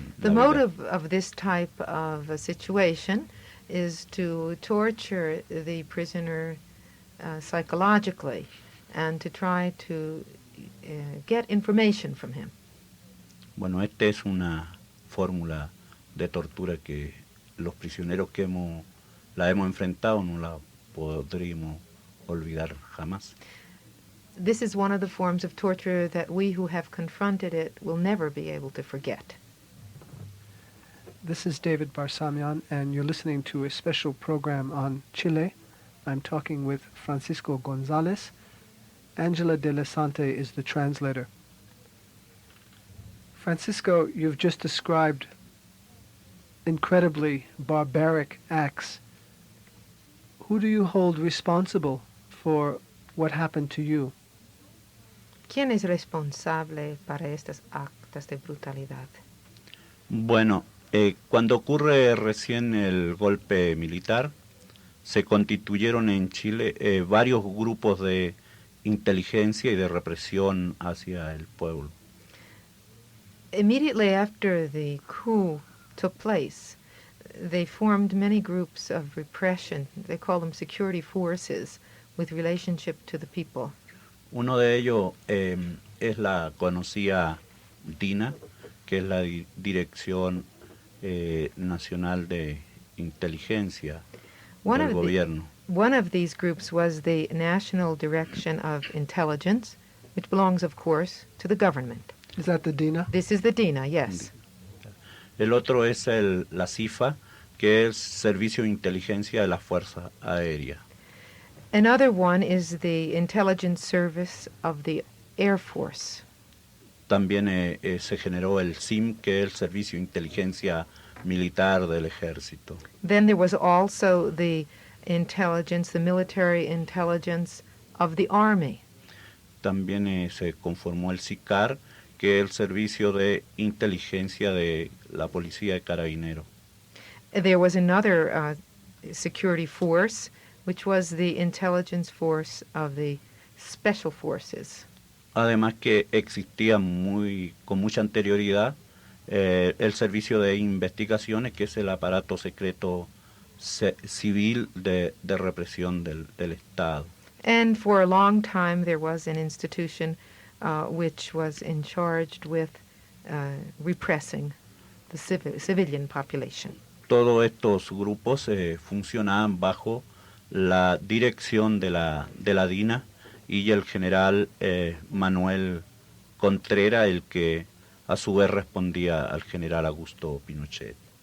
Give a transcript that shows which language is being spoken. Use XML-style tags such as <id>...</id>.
<en>The motive of this type of a situation is to torture the prisoner psychologically and to try to get information from him.</en> <es>Bueno, esta es una fórmula de tortura que los prisioneros que la hemos enfrentado no la podríamos olvidar jamás.</es> <en>This is one of the forms of torture that we who have confronted it will never be able to forget. This is David Barsamian, and you're listening to a special program on Chile. I'm talking with Francisco Gonzalez. Angela Della Sante is the translator. Francisco, you've just described incredibly barbaric acts. Who do you hold responsible for what happened to you?</en> <es>¿Quién es responsable para estos actos de brutalidad? Bueno, cuando ocurre recién el golpe militar, se constituyeron en Chile varios grupos de inteligencia y de represión hacia el pueblo.</es> <en>Immediately after the coup took place, they formed many groups of repression. They call them security forces with relationship to the people.</en> <es>Uno de ellos es la conocida DINA, que es la Dirección Nacional de Inteligencia del Gobierno.</es> <en>One of these groups was the National Direction of Intelligence, which belongs, of course, to the government. Is that the DINA? This is the DINA, yes.</en> <es>El otro es la CIFA, que es Servicio de Inteligencia de la Fuerza Aérea.</es> <en>Another one is the Intelligence Service of the Air Force.</en> <es>También se generó el SIM, que es el Servicio de Inteligencia Militar del Ejército.</es> <en>Then there was also the intelligence, the military intelligence of the Army.</en> <es>También se conformó el SICAR, que es el Servicio de Inteligencia de la Policía de Carabineros.</es> <en>There was another security force, which was the intelligence force of the special forces.</en> <es>Además que existía con mucha anterioridad el Servicio de Investigaciones, que es el aparato secreto civil de represión del Estado.</es> <en>And for a long time there was an institution which was in charge with repressing the civilian population.</en> <es>Todos estos grupos funcionaban bajo la dirección de la DINA y el general Manuel Contreras, el que a su vez respondía al general Augusto Pinochet.</es>